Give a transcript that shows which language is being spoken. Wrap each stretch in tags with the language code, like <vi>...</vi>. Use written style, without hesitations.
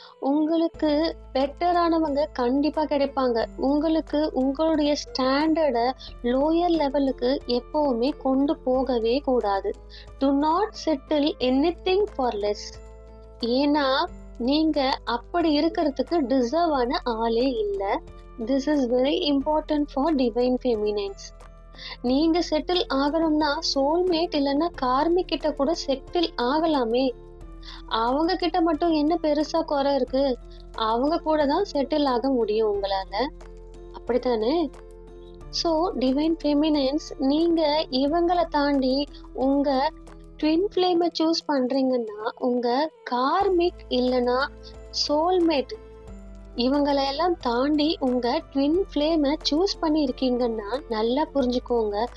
<ta>உங்களுக்கு பெட்டரானவங்க கண்டிப்பா கிடைப்பாங்க. உங்களுக்கு உங்களுடைய ஸ்டாண்டர்டை லோயர் லெவலுக்கு எப்பவுமே கொண்டு போகவே கூடாது.</ta> <en>Do not settle anything for less.</en> <ta>ஏன்னா நீங்க அப்படி இருக்கிறதுக்கு டிசர்வ் ஆன ஆளே இல்லை.</ta> <en>This is very important for divine feminines.</en> <ta>நீங்க செட்டில் ஆகணும்னா சோல்மேட் இல்லைன்னா கார்மிக் கிட்ட கூட செட்டில் ஆகலாமே. அவங்க கிட்ட மட்டும் என்ன பெருசா குறை இருக்கு? அவங்க கூட தான் செட்டில் ஆக முடியும் உங்களால, அப்படித்தானே? ஸோ டிவைன் ஃபெமினைன்ஸ், நீங்க இவங்களை தாண்டி உங்க ட்வின் ஃப்ளேமை சூஸ் பண்றீங்கன்னா, உங்க கார்மிக் இல்லைன்னா சோல்மேட் இவங்களையெல்லாம் தாண்டி உங்க ட்வின் ஃப்ளேமை சூஸ் பண்ணி இருக்கீங்கன்னா நல்லா புரிஞ்சுக்கோங்க.</ta>